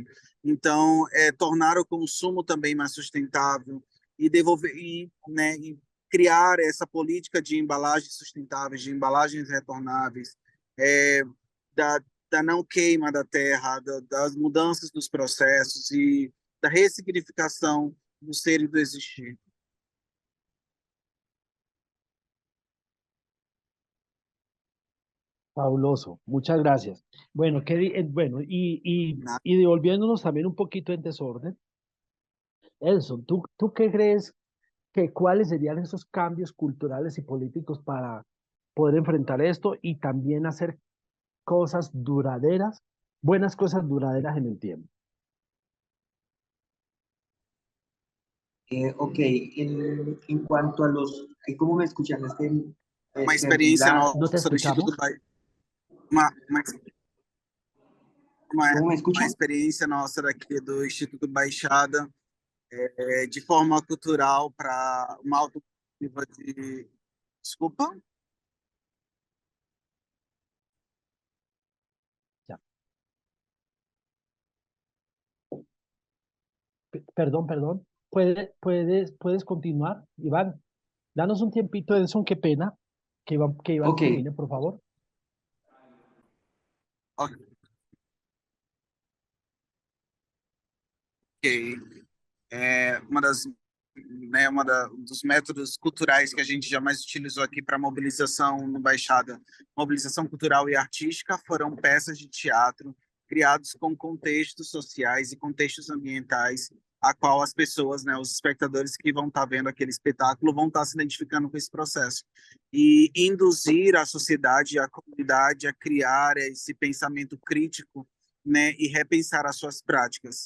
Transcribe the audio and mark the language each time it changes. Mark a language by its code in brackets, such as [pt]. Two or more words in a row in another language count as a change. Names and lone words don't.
[pt] Então, tornar o consumo também mais sustentável e devolver né, e criar essa política de embalagens sustentáveis, de embalagens retornáveis, é, da, da não queima da terra, das mudanças dos processos e da ressignificação do ser e do existir. [es] Fabuloso, muchas gracias. Bueno, bueno, y devolviéndonos también un poquito en desorden, Edson, ¿tú qué crees que cuáles serían esos cambios culturales y políticos para poder enfrentar esto y también hacer cosas duraderas, buenas cosas duraderas en el tiempo? Ok, en cuanto a los, ¿cómo me escuchan? Es que [pt] Uma [es] se [pt] experiência [es] nubla. ¿No te [pt] nossa do Instituto [es] escuchamos? [pt] uma, [es] ¿Cómo me [pt] uma [es] escuchan? [pt] experiência nossa daqui do Instituto Baixada, de forma cultural para uma alternativa de. Desculpa? [es] Ya. Perdón. ¿Puedes continuar, Iván? Danos un tiempito, Edson, qué pena. Que Iván Ok, termine, por favor. Ok. [pt] Uma das, né, dos métodos culturais que a gente jamais utilizou aqui para mobilização no Baixada, mobilização cultural e artística, foram peças de teatro criados com contextos sociais e contextos ambientais, a qual as pessoas, né, os espectadores que vão estar vendo aquele espetáculo vão estar se identificando com esse processo e induzir a sociedade, a comunidade a criar esse pensamento crítico, né, e repensar as suas práticas.